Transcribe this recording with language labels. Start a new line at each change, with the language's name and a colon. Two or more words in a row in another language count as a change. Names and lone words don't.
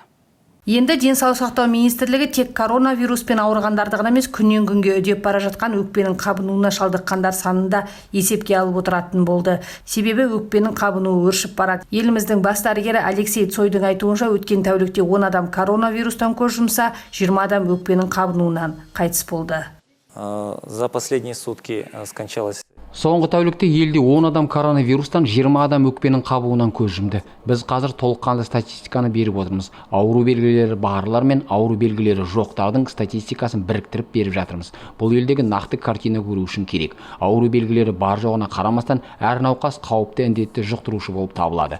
Kazakh: Енді денсаулық сақтау министрлігі тек коронавируспен ауырғандарды ғана емес, күннен күнге үдеп бара жатқан өкпенің қабынуына шалдыққандар санында есепке алып отыратын болды. Себебі өкпенің қабынуы өршіп барады. Еліміздің бас дәрігері Алексей Цойдың айтуынша, өткен тәулікте 10 адам коронавирустан көз жұмса, 20 адам өкпенің қабынуынан қайтыс болды.
Russian: За последние сутки скончалось.
Kazakh: Соңғы тәулікте елде 10 адам коронавирустан, 20 адам өкпенің қабуынан көз жұмды. Біз қазір толыққанды статистиканы беріп отырмыз. Ауру белгілері барлар мен ауру белгілері жоқтардың статистикасын біріктіріп беріп жатырмыз. Бұл елдегі нақты картина көру үшін керек. Ауру белгілері бар жоғына қарамастан, әр науқас қауіпті індетті жұқтырушы болып табылады.